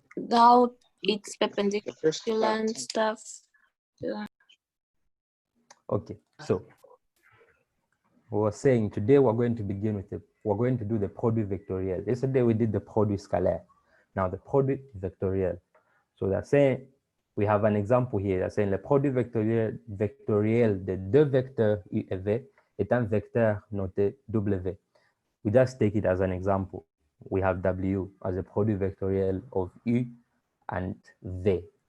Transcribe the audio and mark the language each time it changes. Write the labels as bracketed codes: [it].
[en] How it's perpendicular and stuff. Okay, so we were saying today we're going to begin with we're going to do the product vectorial. Yesterday we did the product scalaire. Now the product vectorial. So they're saying we have an example here. They're saying [fr] le produit vectoriel de deux vecteurs U et V est un vecteur noté W. [en] We just take it as an example. We have W as a product vectorial of U and V.